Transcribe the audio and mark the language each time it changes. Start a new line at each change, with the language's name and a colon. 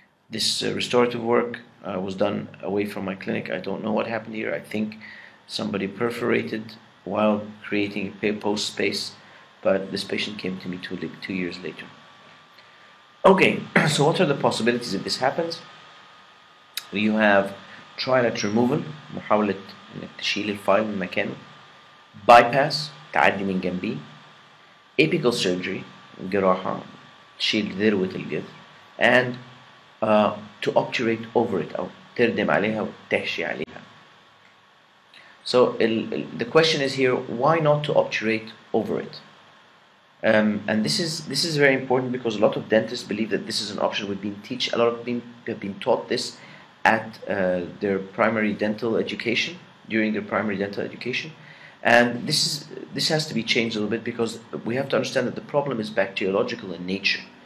English: This restorative work was done away from my clinic. I don't know what happened here. I think somebody perforated while creating a post space, but this patient came to me 2 years later. Okay, so what are the possibilities if this happens? You have trilate removal,
Arabic: محاولة انك تشيل الفايل من مكانه, bypass, تعدي من جنبيه,
English: apical surgery,
Arabic: جراحة, تشيل ذروة الجذر,
English: and to obturate over it,
Arabic: أو تردم عليها وتحشي عليها.
English: So the question is here, why not to obturate over it? And this is very important because a lot of dentists believe that this is an option. A lot of them have been taught this at their primary dental education, during their primary dental education, and this has to be changed a little bit because we have to understand that the problem is bacteriological in nature.